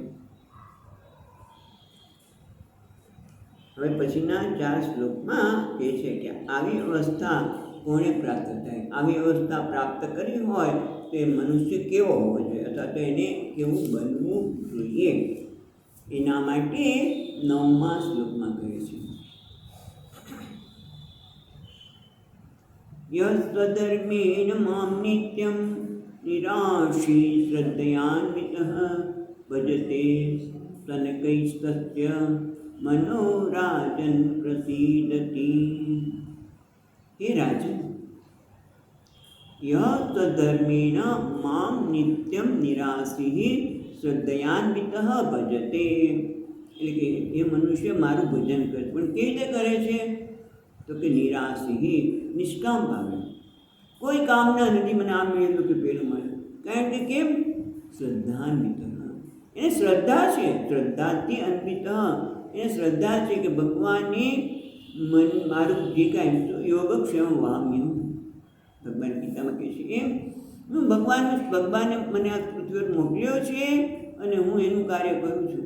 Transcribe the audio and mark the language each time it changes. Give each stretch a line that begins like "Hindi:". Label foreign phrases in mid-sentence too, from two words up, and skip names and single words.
Gujarati: હવે પછીના 4 શ્લોકમાં કહે છે કે આવી અવસ્થા કોને પ્રાપ્ત થાય? આવી અવસ્થા પ્રાપ્ત કરવી હોય તો એ મનુષ્ય કેવો હોવો જોઈએ, અથવા તો એને કેવું બનવું જોઈએ? એના માટે 9મા શ્લોકમાં કહે છે
Sanskrit: यस्वधर्मेण माम नित्यम निराशी श्रद्धयान्वितः भजते स्तनकैस्तस्य मनोराजन प्रसीदति। हे राजन, यह तद्धर्मेण मां नित्यं निराशी श्रद्धयान्वितः भजते,
Gujarati: એટલે કે એ મનુષ્ય મારું ભજન કરે, પણ કેવી રીતે કરે છે? તો કે નિરાશી, નિષ્કામ ભાવે, કોઈ કામના નથી મને આ મળ્યું કે પેલું મળ્યું. કારણ કે કેમ? શ્રદ્ધાન્વિત, એને શ્રદ્ધા છે, શ્રદ્ધાથી અન્વિત, એને શ્રદ્ધા છે કે ભગવાનની મન મારું જે કાંઈ યોગક્ષેમ વામ્યું, ભગવાન ગીતામાં કહે છે એમ હું ભગવાને મને આ પૃથ્વી પર મોકલ્યો છે અને હું એનું કાર્ય કરું છું.